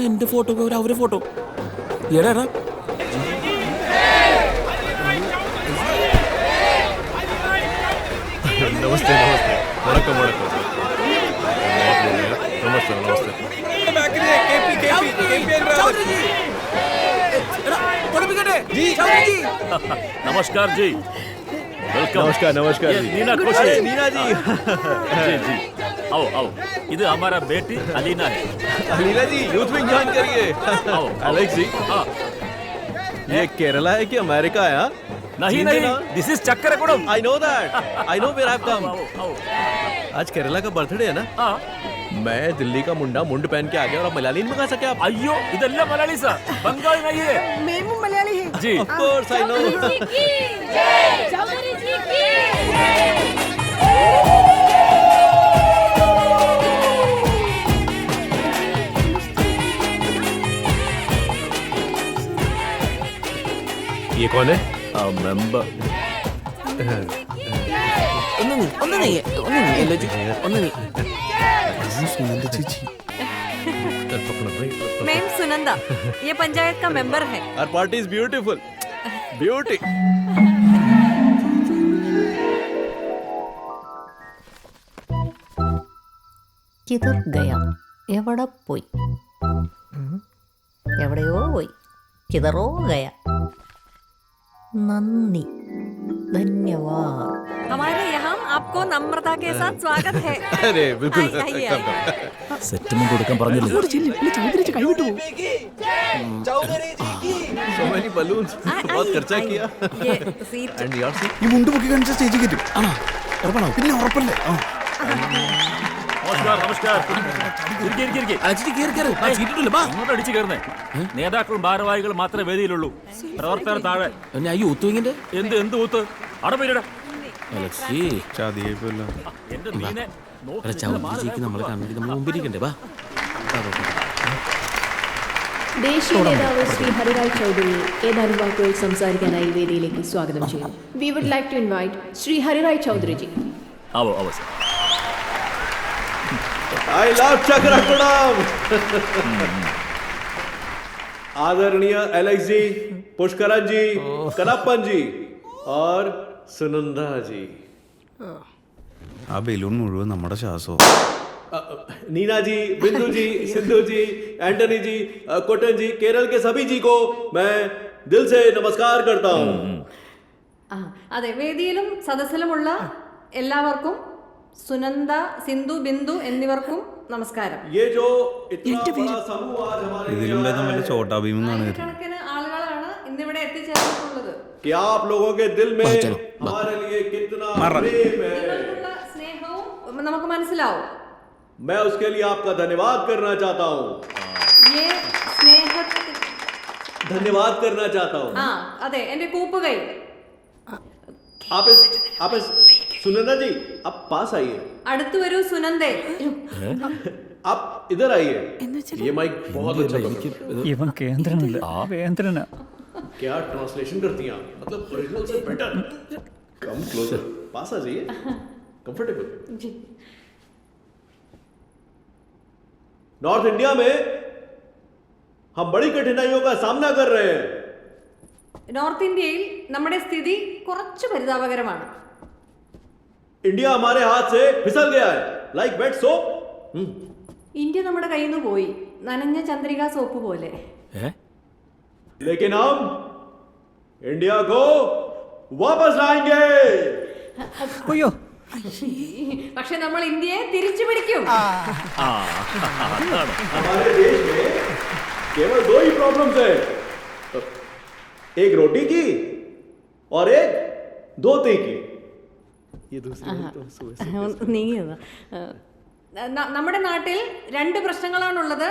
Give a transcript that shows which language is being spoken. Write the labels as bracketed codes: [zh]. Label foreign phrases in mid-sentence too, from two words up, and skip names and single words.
[ml] എന്റെ ഫോട്ടോ അവരെ ഫോട്ടോ. എടാ എടാ [hi] नमस्ते नमस्ते [ta] வணக்கம் வணக்கம் [hi] नमस्ते नमस्ते नमस्कार जी वेलकम नमस्कार नमस्कार जी नीना खुश है नीना जी जी जी आओ आओ इधर हमारा बेटी अलीना है अलीना जी यूथ विंग ज्वाइन करिए आओ एलेक्स जी हाँ ये केरला है कि अमेरिका है? नहीं नहीं [en] this is Chakkarakudam I know that I know where I have come [hi] आज केरला का बर्थडे है ना हाँ मैं दिल्ली का मुंडा मुंड पहन के आ गया और अब मलयाली में गा सके आप अयो इधर मलयाली सा बंगाली नहीं है मैं मलयाली है [en] जी of course I know [hi] चौधरी जी की ये कौन है मेंबर मैम सुनंदा ये पंचायत का मेंबर है [en] Our party is beautiful beauty [hi] किधर गया [ml] എവിടെ പോയി എവിടെയോ പോയി [hi] किधरो गया [ml] നന്ദി धन्यवाद [hi] हमारे यहाँ आपको नम्रता के साथ स्वागत है अरे बिल्कुल आइए, आइए। [ml] സെറ്റിൽമെന്റ് കൊടുക്കാൻ പറഞ്ഞില്ലേ? [en] so many balloons [hi] बहुत खर्चा किया ये सीट [en] and yours [ml] ഈ മുണ്ട് പൊക്കി കാണിച്ച സ്റ്റേജിൽ കയറ്റും. ആണോ? ഉറപ്പാണോ? പിന്നെ ഉറപ്പല്ലേ? [hi] नमस्कार नमस्कार [ml] അങ്ങോട്ട് അടിച്ചു കയറുന്നേ നേതാക്കളും ഭാരവാഹികളും മാത്രമേ വേദിയിലുള്ളൂ പ്രവർത്തകർ താഴെ ഞാൻ യൂത്ത് വിങ്ങിന്റെ എന്ത് എന്ത് ഊത്ത് അടപ്പില്ലട അലക്സി എന്റെ നീനെ ചൗധരിജിക്ക് നമ്മളെ കണ്ടിട്ട് നമ്മൾ മുമ്പിരിക്കണ്ടേ? വാ ദേശീയ നേതാവ് ശ്രീ ഹരിറായ് ചൗധരിയെ ഏതാനും വാക്കുകൾ സംസാരിക്കാനായി വേദിയിലേക്ക് സ്വാഗതം ചെയ്യുന്നു. [en] we would like to invite ശ്രീ ഹരിറായ് ചൗധരിജി. [hi] आओ आओ सर [en] I love [hi] चक्रकुडम आदरणीय एलेक्स जी, पुष्करन जी, कनप्पन जी और सुनंदा जी. [ml] ആ ബലൂൺ മുഴുവൻ നമ്മുടെ ശ്വാസവും. [hi] नीना जी, बिंदु जी, सिंधु जी, एंटनी जी, कोटन जी, केरल के सभी जी को मैं दिल से नमस्कार करता हूँ. [ml] അതെ വേദിയിലും സദസ്സിലുമുള്ള എല്ലാവർക്കും സുനന്ദ സിന്ധു ബിന്ദു എന്നിവർക്കും നമസ്കാരം [hi] ये जो इतना बड़ा समूह आज हमारे [ml] ഇതിലുണ്ടായ തമ്മിൽ ചോട്ടാ ഭീം എന്നാണ് കരുതുന്നത്. ആയിരക്കണക്കിന് ആളുകളാണ് ഇന്നിവിടെ എത്തിച്ചേർന്നിട്ടുള്ളത് [hi] कि आप लोगों के दिल में हमारे लिए कितना प्रेम है, [ml] നിങ്ങൾക്കുള്ള സ്നേഹവും നമുക്ക് മനസ്സിലാവും [hi] मैं उसके लिए आपका धन्यवाद करना चाहता हूँ. [ml] ये സ്നേഹത്തിൽ [hi] धन्यवाद करना चाहता हूँ. [ml] ആ അതെ എന്റെ കൂപ്പുകൈ [hi] आप इस सुनंदा जी आप पास आइए. അടുത്തു വരൂ സുനന്ദേ आप इधर आइए. ये माइक बहुत अच्छा है. [ml] ഇവൻ കേന്ദ്രനല്ല വേന്ദ്രനാ [hi] क्या ट्रांसलेशन करती हैं आप? मतलब ओरिजिनल से बेटर. [en] come closer. [hi] पास आ जाइए. कंफर्टेबल. नॉर्थ इंडिया में हम बड़ी कठिनाइयों का सामना कर रहे हैं. [ml] നോർത്ത് ഇന്ത്യയിൽ നമ്മുടെ സ്ഥിതി കുറച്ച് പരിതാപകരമാണ് [hi] इंडिया हमारे हाथ से फिसल गया है [en] like wet soap. [ml] ഇന്ത്യ നമ്മുടെ കയ്യിൽ നിന്ന് പോയി നനഞ്ഞ ചന്ദ്രിക സോപ്പ് പോലെ [hi] लेकिन हम इंडिया को वापस लाएंगे. [ml] അയ്യോ പക്ഷെ നമ്മൾ ഇന്ത്യയെ തിരിച്ചു പിടിക്കും [hi] हमारे देश में केवल दो ही प्रॉब्लम्स है, एक रोटी की और एक धोती की. ये दूसरी तो [ml] നീങ്ങിയതാ നമ്മുടെ നാട്ടിൽ 2 പ്രശ്നങ്ങളാണുള്ളത്.